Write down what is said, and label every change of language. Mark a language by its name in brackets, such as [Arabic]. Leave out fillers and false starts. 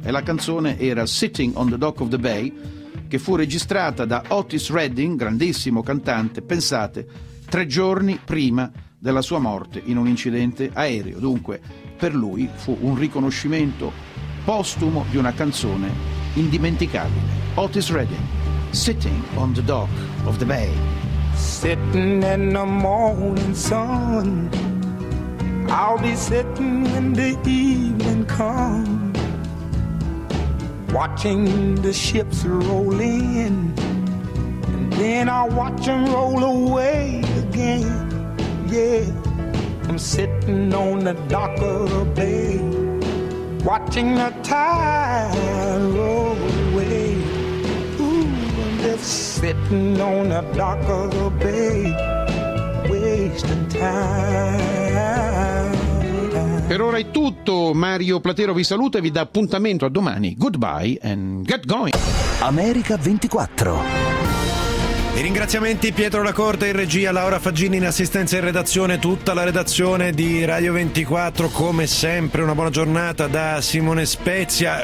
[Italian] E la canzone era Sitting on the Dock of the Bay, che fu registrata da Otis Redding, grandissimo cantante, pensate, 3 giorni prima della sua morte in un incidente aereo. Dunque, per lui fu un riconoscimento postumo di una canzone indimenticabile. [English] Otis Redding, Sitting on the Dock of the Bay. Sitting in the morning sun, I'll be sitting when the evening comes, watching the ships roll in, and then I'll watch them roll away again. Yeah, I'm sitting on the dock of the bay, watching the tide roll away. Ooh, I'm just sitting on the dock of the bay, wasting time. [Italian] Per ora è tutto, Mario Platero vi saluta e vi dà appuntamento a domani. [English] Goodbye and get going. America 24. [Italian] I ringraziamenti Pietro Lacorte in regia, Laura Faggini in assistenza in redazione, tutta la redazione di Radio 24, come sempre una buona giornata da Simone Spezia.